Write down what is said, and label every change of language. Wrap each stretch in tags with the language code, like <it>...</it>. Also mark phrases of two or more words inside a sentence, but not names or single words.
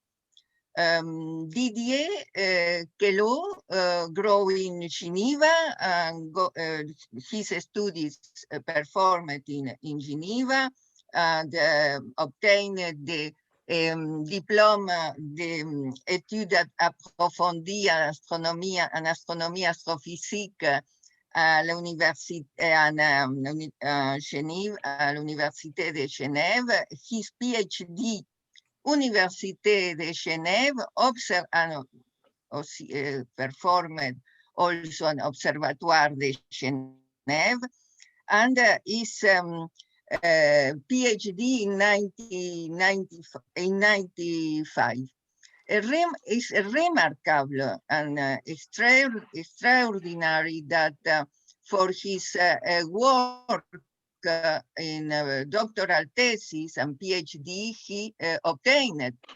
<en>Didier QUELOZ grew in Geneva and his studies performed in Geneva and obtained the diploma</en> <fr>de études approfondies en astronomie astrophysique à l'université de Genève.</fr> <en>His PhD Université de Genève performed also an Observatoire de Genève, and his PhD in 1995. It's remarkable and extraordinary that for his work in doctoral thesis and PhD, he obtained</en>